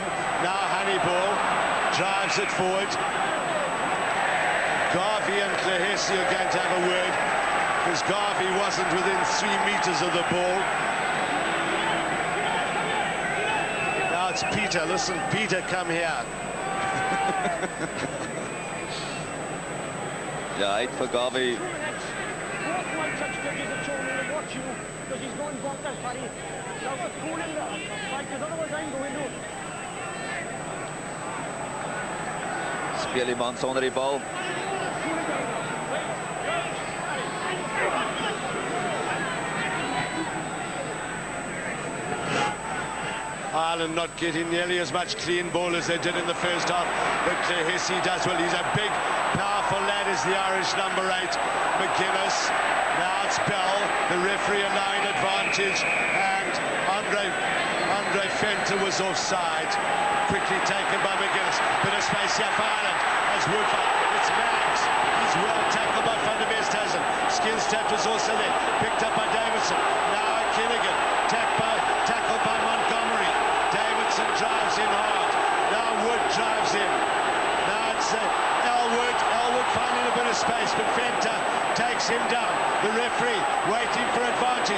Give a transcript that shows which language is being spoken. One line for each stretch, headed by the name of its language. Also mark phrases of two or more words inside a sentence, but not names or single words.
English: Now Honeyball drives it forward. Garvey and Klahesi are going to have a word, because Garvey wasn't within 3 meters of the ball. Now it's Peter. Listen, Peter, come here.
Afrikaans: Ja, uit vir Garvey. Speel die man sonder die bal.
English: Ireland not getting nearly as much clean ball as they did in the first half, but Klahesi does well. He's a big, powerful lad, is the Irish number 8, McGuinness. Now it's Bell, the referee allowing advantage, and Andre Fenter was offside. Quickly taken by McGuinness. Bit of space here for Ireland as Wood. It's Mags. He's well tackled by Van der Westhuizen. Skinstad was also there. Picked up by Davidson. Now Kinnigan. Tackled by Montgomery. Davidson drives in hard. Now Wood drives in. Now it's Elwood. Elwood finding a bit of space, but Fenter takes him down. The referee waiting for advantage.